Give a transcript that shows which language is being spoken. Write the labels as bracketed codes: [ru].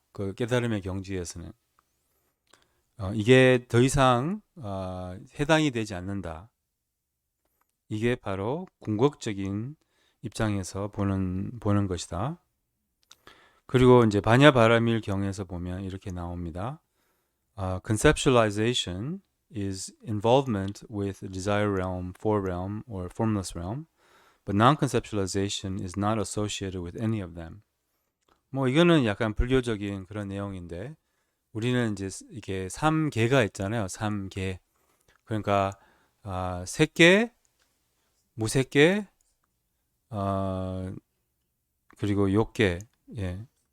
[ko] 그 깨달음의 경지에서는 이게 더 이상 해당이 되지 않는다. 이게 바로 궁극적인 입장에서 보는 것이다. 그리고 이제 바냐바라밀 경에서 보면 이렇게 나옵니다. [en] Conceptualization is involvement with the desire realm, form realm, or formless realm, but non-conceptualization is not associated with any of them. [ko] 이거는 약간 불교적인 그런 내용인데 우리는 이제 이게 3계가 있잖아요. 3계. 그러니까 색계, 무색계, 그리고 욕계. 예.